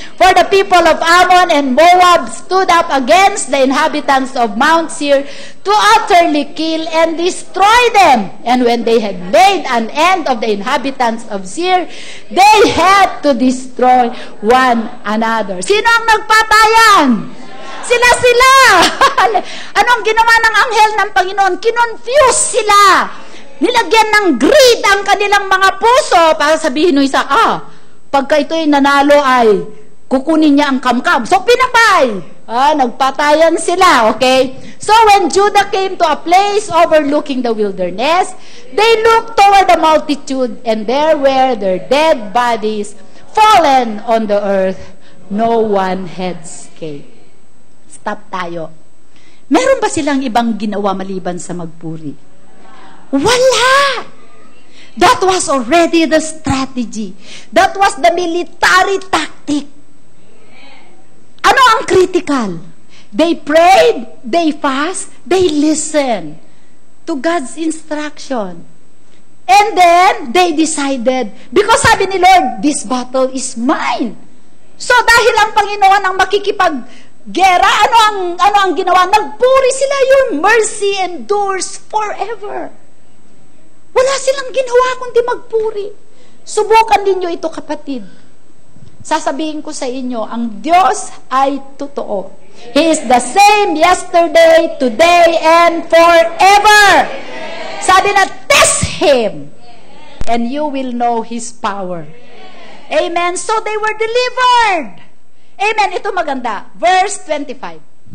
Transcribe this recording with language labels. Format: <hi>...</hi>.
<en>For the people of Ammon and Moab stood up against the inhabitants of Mount Seir to utterly kill and destroy them. And when they had made an end of the inhabitants of Seir, they had to destroy one another.</en> <tl>Sino ang nagpatayan? Sila. Anong ginawa ng anghel ng Panginoon? Kinonfuse sila. Nilagyan ng greed ang kanilang mga puso para sabihin ng isa, pagka ito'y nanalo ay kukunin niya ang kamkam. So, pinapay. Nagpatayan sila, okay?</tl> <en>So, when Judah came to a place overlooking the wilderness, they looked toward the multitude, and there were their dead bodies fallen on the earth. No one had escaped.</en> <tl>Stop tayo. Meron ba silang ibang ginawa maliban sa magpuri? Wala!</tl> <en>That was already the strategy. That was the military tactic.</en> <tl>Ano ang critical?</tl> <en>They prayed, they fast, they listened to God's instruction. And then, they decided, because</en> <tl>sabi ni Lord,</tl> <en>this battle is mine.</en> <tl>So, dahil ang Panginoon ang makikipaggera, ano ang ginawa? Nagpuri sila,</tl> <en>your mercy endures forever.</en> <tl>Wala silang ginawa kundi magpuri. Subukan ninyo ito, kapatid. Sasabihin ko sa inyo, ang Diyos ay totoo.</tl> <en>He is the same yesterday, today, and forever.</en> <tl>Sabi na,</tl> <en>test Him, and you will know His power. Amen. So they were delivered. Amen.</en> <tl>Ito maganda.</tl> <en>Verse 25.</en>